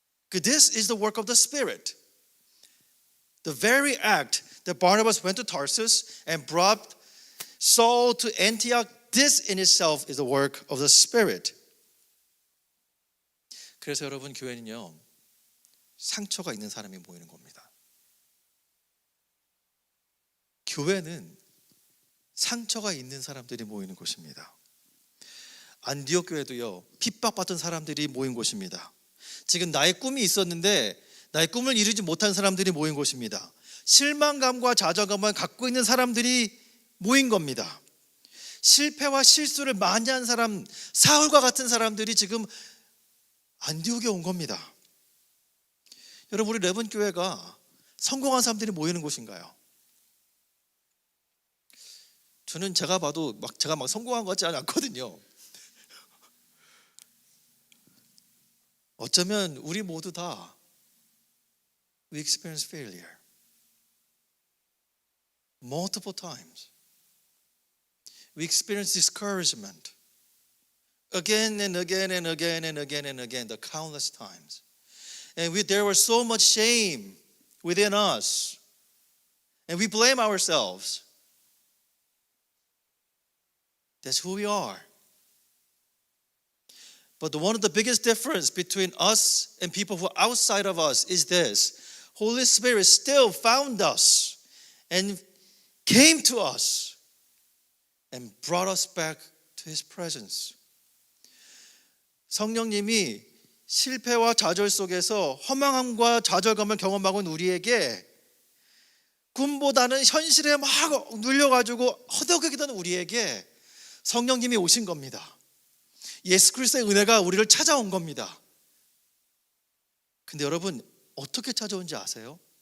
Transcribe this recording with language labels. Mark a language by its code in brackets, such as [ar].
[en] Because this is the work of the Spirit. The very act that Barnabas went to Tarsus and brought Saul to Antioch, this in itself is the work of the Spirit. [ko] 그래서 여러분, 교회는요, 상처가 있는 사람이 모이는 겁니다. 교회는 상처가 있는 사람들이 모이는 곳입니다. 안디옥 교회도요, 핍박받던 사람들이 모인 곳입니다. 지금 나의 꿈이 있었는데 나의 꿈을 이루지 못한 사람들이 모인 곳입니다. 실망감과 좌절감을 갖고 있는 사람들이 모인 겁니다. 실패와 실수를 많이 한 사람, 사울과 같은 사람들이 지금 안디옥에 온 겁니다. 여러분, 우리 레븐 교회가 성공한 사람들이 모이는 곳인가요? 저는 제가 봐도 제가 성공한 것 같지 않거든요. 어쩌면 우리 모두 다 [en] we experience failure multiple times. We experience discouragement again and again and again and again and again, the countless times. And there was so much shame within us. And we blame ourselves. That's who we are. But one of the biggest difference between us and people who are outside of us is this. Holy Spirit still found us and came to us and brought us back to His presence. [ko] 성령님이 실패와 좌절 속에서 허망함과 좌절감을 경험하고 있는 우리에게 꿈보다는 현실에 막 눌려가지고 허덕이던 우리에게 성령님이 오신 겁니다. 예수 그리스도의 은혜가 우리를 찾아온 겁니다. 근데 여러분, 어떻게 찾아온지 아세요?